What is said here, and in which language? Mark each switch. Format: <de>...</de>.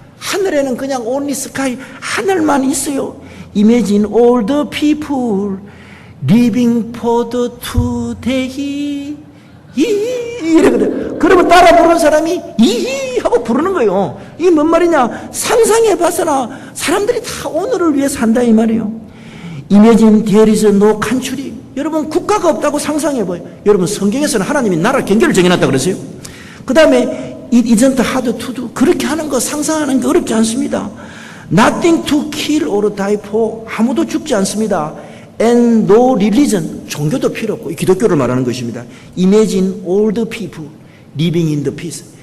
<ko>하늘에는 그냥</ko> <en>only sky,</en> <ko>하늘만 있어요.</ko> <en>Imagine all the people living for the today.</en> <ko>이러거든. 그러면 따라 부르는 사람이 이히 하고 부르는 거예요. 이게 뭔 말이냐? 상상해 봐서나 사람들이 다 오늘을 위해 산다 이 말이에요.</ko> <en>Imagine there is no country.</en> <ko>여러분, 국가가 없다고 상상해 봐요. 여러분, 성경에서는 하나님이 나라 경계를 정해놨다 그랬어요. 그 다음에</ko> <en>it isn't hard to do.</en> <ko>그렇게 하는 거, 상상하는 게 어렵지 않습니다.</ko> <en>Nothing to kill or die for.</en> <ko>아무도 죽지 않습니다.</ko> <en>And no religion.</en> <ko>종교도 필요 없고, 기독교를 말하는 것입니다.</ko> <en>Imagine all the people living in the peace.</en>